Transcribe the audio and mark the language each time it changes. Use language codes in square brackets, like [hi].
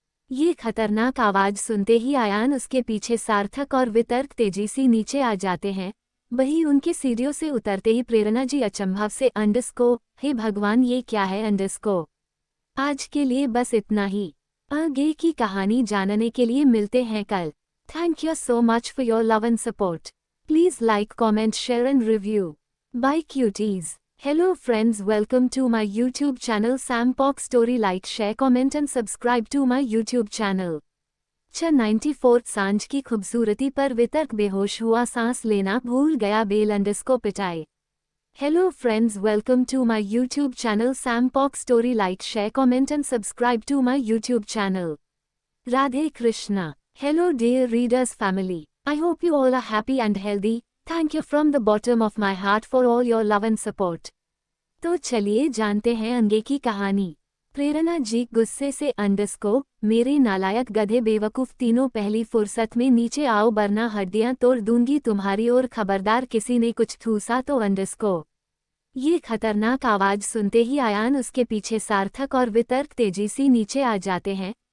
[hi] ये खतरनाक आवाज सुनते ही आयान, उसके पीछे सार्थक और वितर्क तेजी से नीचे आ जाते हैं। वही उनके सीढ़ियों से उतरते ही प्रेरणा जी अचंभव से अंडरस्को, हे भगवान ये क्या है अंडरस्को। आज के लिए बस इतना ही, आगे की कहानी जानने के लिए मिलते हैं कल। [en] Thank you so much for your love and support. Please like, comment, share and review. Bye cuties. Hello friends, welcome to my YouTube channel Sam Pok Story. Like, share, comment and subscribe to my YouTube channel. [hi] 94 सांझ की खूबसूरती पर वितर्क बेहोश हुआ, सांस लेना भूल गया, बेल अंडरस्को पिटाई। [en] Hello friends, welcome to my YouTube channel Sam Pok Story. Like, share, comment and subscribe to my YouTube channel. Radhe Krishna. Hello dear readers family. I hope you all are happy and healthy. Thank you from the bottom of my heart for all your love and support. [hi] तो चलिए जानते हैं आगे की कहानी। प्रेरणा जी गुस्से से अंडरस्को, मेरे नालायक गधे बेवकूफ तीनों पहली फुर्सत में नीचे आओ वरना हड्डियां तोड़ दूंगी तुम्हारी, और खबरदार किसी ने कुछ ठूसा तो अंडरस्को। ये खतरनाक आवाज सुनते ही आयान, उसके पीछे सार्थक और वितर्क तेजी से नीचे आ जाते हैं।